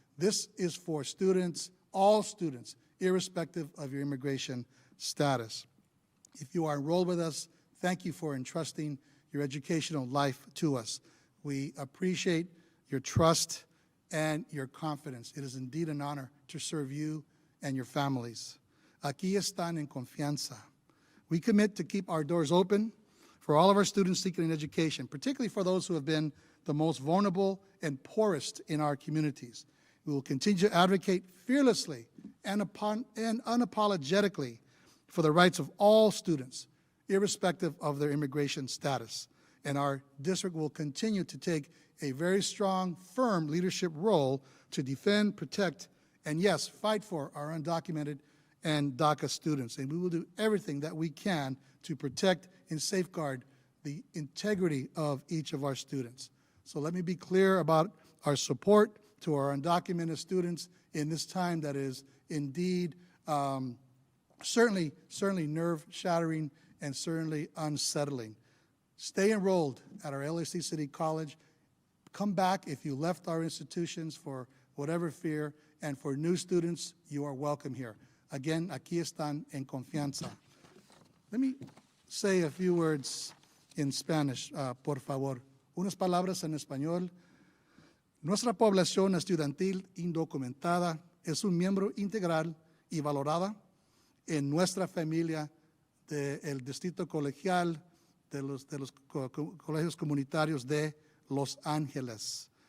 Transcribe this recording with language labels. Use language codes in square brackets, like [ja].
[en] This is for students, all students, irrespective of your immigration status. If you are enrolled with us, thank you for entrusting your educational life to us. We appreciate your trust and your confidence. It is indeed an honor to serve you and your families. [es] Aquí están en confianza. [en] We commit to keep our doors open for all of our students seeking an education, particularly for those who have been the most vulnerable and poorest in our communities. We will continue to advocate fearlessly and unapologetically for the rights of all students, irrespective of their immigration status. And our district will continue to take a very strong, firm leadership role to defend, protect, and yes, fight for our undocumented and DACA students. And we will do everything that we can to protect and safeguard the integrity of each of our students. So let me be clear about our support to our undocumented students in this time that is indeed certainly nerve-shattering and certainly unsettling. Stay enrolled at our LAC City College. Come back if you left our institutions for whatever fear, and for new students, you are welcome here. Again, [es] aquí están en confianza. [en] Let me say a few words in Spanish, [es] por favor. Unas palabras en español. Nuestra población estudiantil indocumentada es un miembro integral y valorada en nuestra familia del Distrito Colegial de los colegios comunitarios de Los Ángeles.